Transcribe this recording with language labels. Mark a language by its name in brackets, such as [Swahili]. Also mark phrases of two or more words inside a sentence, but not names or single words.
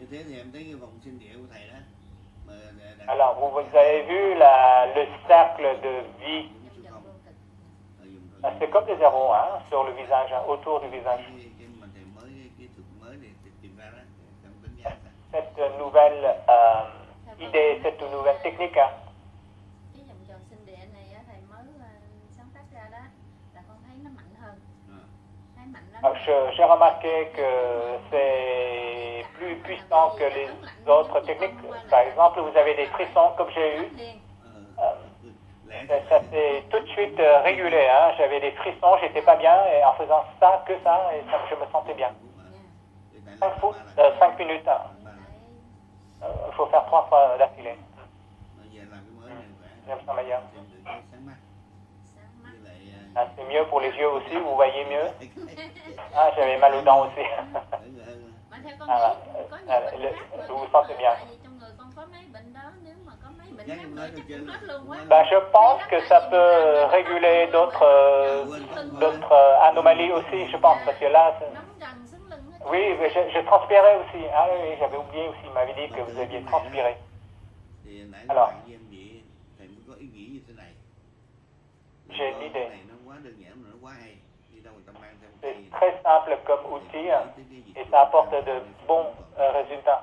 [French] Alors, vous avez vu le cercle de vie. C'est comme des zéros hein, sur le visage, hein, autour du visage. Cette nouvelle idée, cette nouvelle technique. Hein. [Vietnamese] Cái vòng tròn sinh địa này á, thầy mới sáng tác ra đó là con thấy nó mạnh hơn. Thấy mạnh lắm. [French] J'ai remarqué que c'est plus puissant que les autres techniques. Par exemple, vous avez des frissons comme j'ai eu. Ça s'est tout de suite régulé. Hein. J'avais des frissons, j'étais pas bien et en faisant ça, que ça, et ça, je me sentais bien. 5 minutes. Hein. Il faut faire 3 fois d'affilée. Je me sens meilleur. Ah, c'est mieux pour les yeux aussi, vous voyez mieux. Ah, j'avais mal aux dents aussi. [Vietnamese] Mà theo con nghĩ có nhiều bệnh khác nữa. [French] Vous vous sentez bien. [Vietnamese] Tại vì trong người con có mấy bệnh đó, nếu mà có mấy bệnh khác nữa chắc cũng hết luôn quá. [French] Ben, je pense que ça peut réguler d'autres anomalies aussi, je pense, parce que là, [Vietnamese] Nóng rần sưng lưng hết. [French] oui, je transpirais aussi. Ah oui, j'avais oublié aussi, il m'avait dit que vous aviez transpiré. Alors, j'ai une idée. C'est très simple comme outil et ça apporte de bons résultats.